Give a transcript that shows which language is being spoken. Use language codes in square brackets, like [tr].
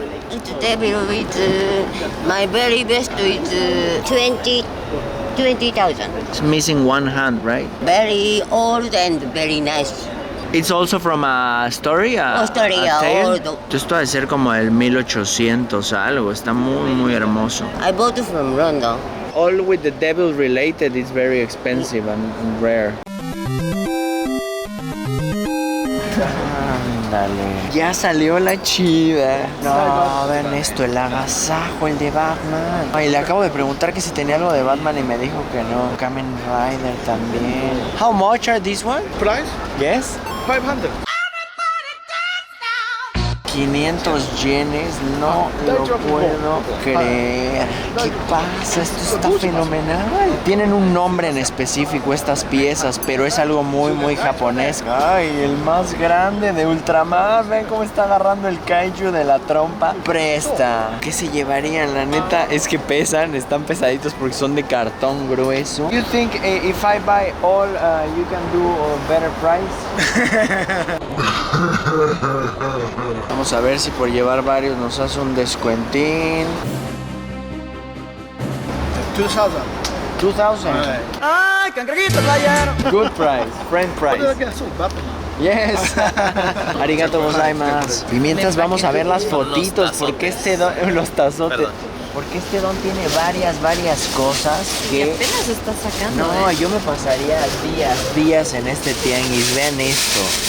[en] The devil with my very best with 20,000. It's missing one hand, right? Very old and very nice. It's also from a story, a tale. Old. [es] Esto debe ser como el 1800 algo. Está muy hermoso. [en] I bought it from London. All with the devil related is very expensive and rare. [es] Ándale. Ya salió la chida. No, ven esto, el agasajo, el de Batman. Ay, le acabo de preguntar que si tenía algo de Batman y me dijo que no. [en] Kamen Rider también. How much are these one? Price? Yes? 500. [es] 500 yenes, no lo puedo creer. ¿Qué pasa? Esto está fenomenal. Tienen un nombre en específico estas piezas, pero es algo muy japonés. Ay, el más grande de Ultramar. Ven cómo está agarrando el kaiju de la trompa. Presta. ¿Qué se llevarían? La neta es que pesan, están pesaditos porque son de cartón grueso. [en] You think if I buy all, you can do a better price? [es] Vamos a ver si por llevar varios nos hace un descuentín. 2,000. 2,000. ¡Ay, cangrejito playero! [en] Good price, friend price. Yes. [ja] Arigato gozaimasu. [es] Y mientras vamos a ver las fotitos, porque los tazotes. Porque este don tiene varias cosas que apenas está sacando. No, yo me pasaría días en este tianguis. Vean esto.